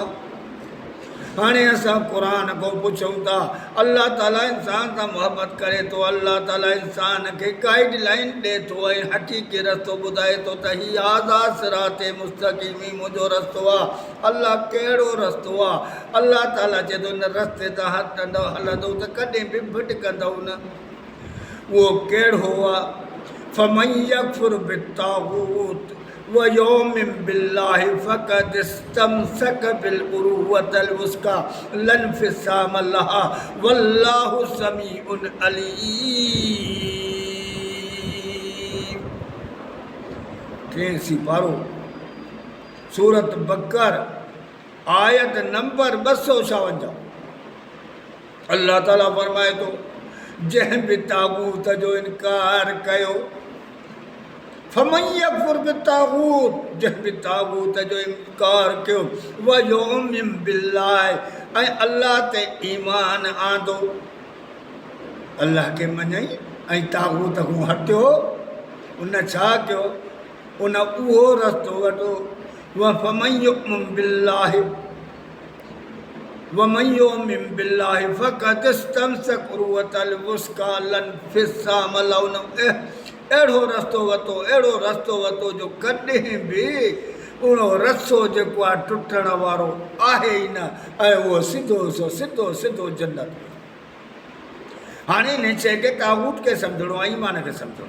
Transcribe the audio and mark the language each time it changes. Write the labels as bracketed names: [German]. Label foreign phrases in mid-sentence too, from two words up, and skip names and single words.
[Sindhi] हाणे असां क़ुर खां पुछूं था, अल्लाह ताला इंसान सां मोहबत करे थो, अल्लाह ताला इंसान खे गाइड लाइन ॾिए थो ऐं हक़ीक़ी रस्तो ॿुधाए थो त हीउ आज़ा [Arabic] صراط مستقيم [Sindhi] मुंहिंजो रस्तो आहे। अल्लाह कहिड़ो रस्तो आहे? अल्लाह ताला चए थो हिन रस्ते तां हलंदो त कॾहिं बि भिटकंदव न। उहो कहिड़ो आहे? [Arabic] فمن يكفر بالطاغوت ويؤمن بالله فقد استمسك بالعروة الوثقى لن فصام لها والله سميع عليم. [Sindhi] 83 पारो सूरत बकर आयत नंबर 256। अल्लाह ताला फरमाए थो जंहिं बि तागूत जो इनकार कयो, [Arabic] فمن يكفر بالطاغوت, [Sindhi] जंहिं बि तागूत जो इनकार कयो, [Arabic] ويؤمن بالله, [Sindhi] ऐं अल्लाह ते ईमान आंदो, अल्लाह खे मञई ऐं तागूत खां हटियो। उन छा कयो? उन उहो रस्तो वठो [Arabic] وفمن يؤمن بالله ومن يؤمن بالله فقد استمسك عروة الوثقى لن فصام لهن. [Sindhi] अहिड़ो रस्तो वरितो जो कॾहिं बि उहो रस्तो जेको आहे टुटण वारो आहे ई न, ऐं उहो सिधो जन्नत। हाणे हिन शइ खे तागूत खे सम्झणो आहे, ईमान खे सम्झणो।